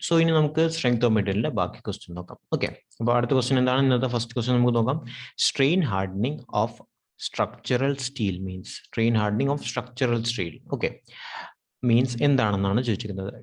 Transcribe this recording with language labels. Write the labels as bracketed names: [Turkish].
[Malayalam] So ഇനി നമുക്ക് strength of material ബാക്കി ക്വസ്റ്റ്യൻ നോക്കാം. ഓക്കെ, അപ്പോൾ അടുത്ത ക്വസ്റ്റ്യൻ എന്താണ്? ഇന്നത്തെ ഫസ്റ്റ് ക്വസ്റ്റ്യൻ നമുക്ക് നോക്കാം. [English] Strain hardening of structural steel means. Strain hardening of structural steel. [Malayalam] Okay, means എന്താണെന്നാണ് ചോദിച്ചിരിക്കുന്നത്.